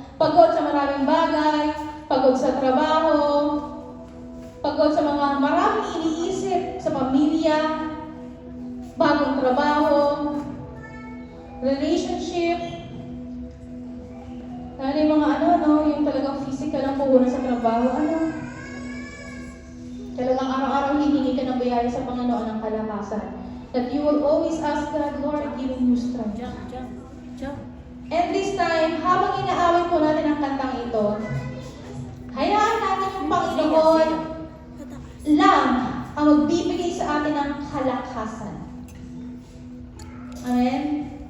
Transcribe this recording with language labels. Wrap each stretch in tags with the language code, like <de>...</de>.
<tl>Pagod sa maraming bagay, pagod sa trabaho, pagod sa mga maraming iniisip sa pamilya, bagong trabaho, relationship, lalo yung mga yung talagang physical ang puhunan sa trabaho, talagang araw-araw hihingi ka ng biyaya sa Panginoon ng kalakasan.</tl> <en>That you will always ask God, Lord, give me strength. jump.</en> <tl>And this time, habang inaawit po natin ang kantang ito, hayaan natin yung Panginoon lang ang magbibigay sa atin ng kalakasan. Amen?</tl>